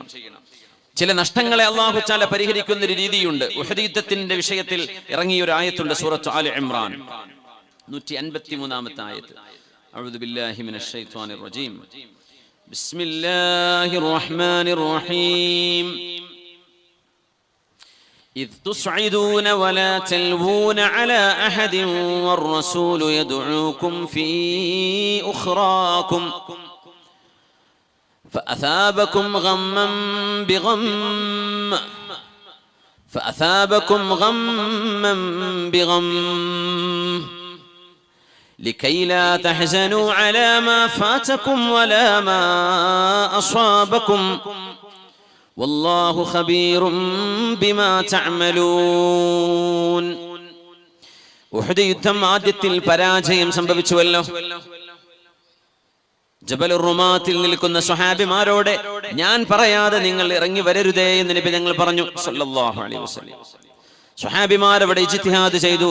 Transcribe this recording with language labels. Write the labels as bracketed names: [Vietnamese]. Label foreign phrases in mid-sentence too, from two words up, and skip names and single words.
[Malayalam] ചില നഷ്ടങ്ങളെ അല്ലാഹു തആല പരിഹരിക്കുന്ന ഒരു രീതിയുണ്ട്. ഉഹദ് യുദ്ധത്തിന്റെ വിഷയത്തിൽ ഇറങ്ങിയ ഒരു ആയത്തുണ്ട്, സൂറത്ത് ആല ഇംറാൻ 153-ാമത്തെ ആയത്ത്. [Arabic] أعوذ بالله من الشيطان الرجيم بسم الله الرحمن الرحيم. إذ تصعدون ولا تلوون على أحد والرسول يدعوكم في أخراكم فأثابكم غما بغم لكي لا تحزنوا على ما فاتكم ولا ما أصابكم والله خبير بما تعملون. [Malayalam] ഉഹദ് യുദ്ധം ആദ്യത്തിൽ പരാജയം സംഭവിച്ചുവല്ലോ. ജബലുർ റുമാത്തിൽ നിൽക്കുന്ന സ്വഹാബിമാരോട് ഞാൻ പറയാതെ നിങ്ങൾ ഇറങ്ങി വരരുതേ എന്ന് നബി തങ്ങൾ പറഞ്ഞു [Arabic] صلى الله عليه وسلم. [Malayalam] സ്വഹാബിമാർ അവിടെ ഇജ്തിഹാദ് ചെയ്തു.